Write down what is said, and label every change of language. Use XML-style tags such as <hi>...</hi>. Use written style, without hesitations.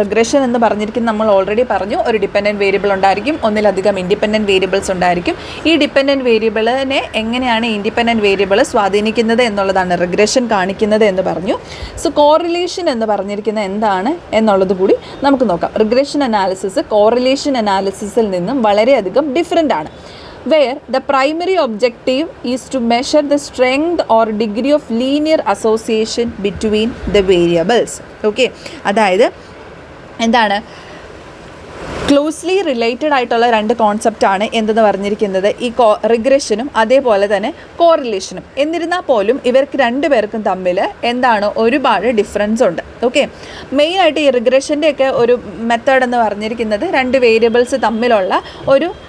<ml>Regression എന്ന് പറഞ്ഞിരിക്കുന്നത് നമ്മൾ ഓൾറെഡി പറഞ്ഞു, ഒരു ഡിപ്പെൻഡൻറ്റ് വേരിയബിൾ ഉണ്ടായിരിക്കും, ഒന്നിലധികം ഇൻഡിപെൻഡൻറ്റ് വേരിയബിൾസ് ഉണ്ടായിരിക്കും. ഈ ഡിപ്പെൻഡൻറ്റ് വേരിയബിളിനെ എങ്ങനെയാണ് ഇൻഡിപെൻഡൻറ്റ് വേരിയബിൾ സ്വാധീനിക്കുന്നത് എന്നുള്ളതാണ് റിഗ്രഷൻ കാണിക്കുന്നത് എന്ന് പറഞ്ഞു. സോ കോറിലേഷൻ എന്ന് പറഞ്ഞിരിക്കുന്നത് എന്താണ് എന്നുള്ളത് കൂടി നമുക്ക് നോക്കാം. റിഗ്രഷൻ അനാലിസിസ് കോറിലേഷൻ അനാലിസിസിൽ നിന്നും വളരെയധികം ഡിഫറെൻ്റ് ആണ്.</ml> <en>where the primary objective is to measure the strength or degree of linear association between the variables.</en> <ml>Okay, അതായത് എന്താണ് ക്ലോസ്ലി റിലേറ്റഡ് ആയിട്ടുള്ള 2 കോൺസെപ്റ്റാണ് എന്തെന്ന് പറഞ്ഞിരിക്കുന്നത്, ഈ റിഗ്രഷനും അതേപോലെ തന്നെ കോറിലേഷനും. എന്നിരുന്നാൽ പോലും ഇവർക്ക് 2 പേർക്കും തമ്മിൽ എന്താണ് ഒരുപാട് ഡിഫറൻസ് ഉണ്ട്. ഓക്കെ, മെയിനായിട്ട് ഈ റിഗ്രഷൻ്റെയൊക്കെ ഒരു മെത്തേഡ് എന്ന് പറഞ്ഞിരിക്കുന്നത് 2 വേരിയബിൾസ് തമ്മിലുള്ള ഒരു</ml>